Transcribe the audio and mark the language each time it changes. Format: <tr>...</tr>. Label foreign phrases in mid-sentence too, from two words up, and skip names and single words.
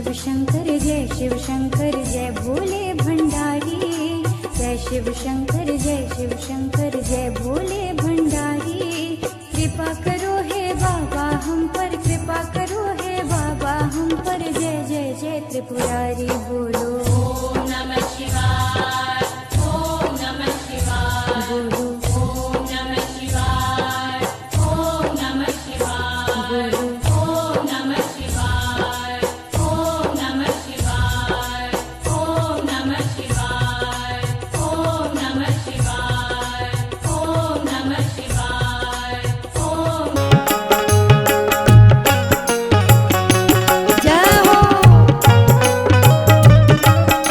<hi>शंकर जय भोले भंडारी। जय शिव शंकर जय भोले भंडारी। कृपा करो हे बाबा हम पर, कृपा करो हे बाबा हम पर। जय जय जय त्रिपुरारी बोलो,</hi> <sa>ओम नमः शिवाय, ओम नमः शिवाय,</sa> <hi>बोलो,</hi> <sa>ओम नमः शिवाय, ओम नमः शिवाय,</sa> <hi>बोलो।</hi> <sa>ओम नमः शिवाय, ओम नमः शिवाय, ओम नमः शिवाय, ओम नमः शिवाय, ओम नमः शिवाय, ओम</sa> <hi>जय हो।</hi>